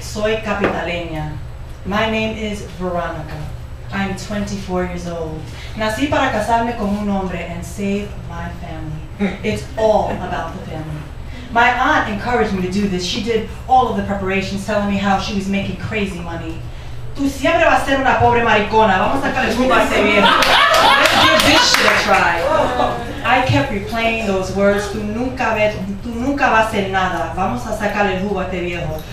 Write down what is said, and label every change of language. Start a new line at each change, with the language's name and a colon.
Spanish: Soy capitaleña.
English: My name is Veronica. I'm 24 years old.
Spanish: Nací para casarme con un hombre
English: and save my family. It's all about the family. My aunt encouraged me to do this. She did all of the preparations, telling me how she was making crazy money.
Spanish: Tú siempre vas a ser una pobre maricona. Vamos a sacarle jugo a ese viejo.
English: Let's give this shit a try. I kept replaying those words.
Spanish: Tú nunca vas a ser nada. Vamos a sacarle jugo a este viejo.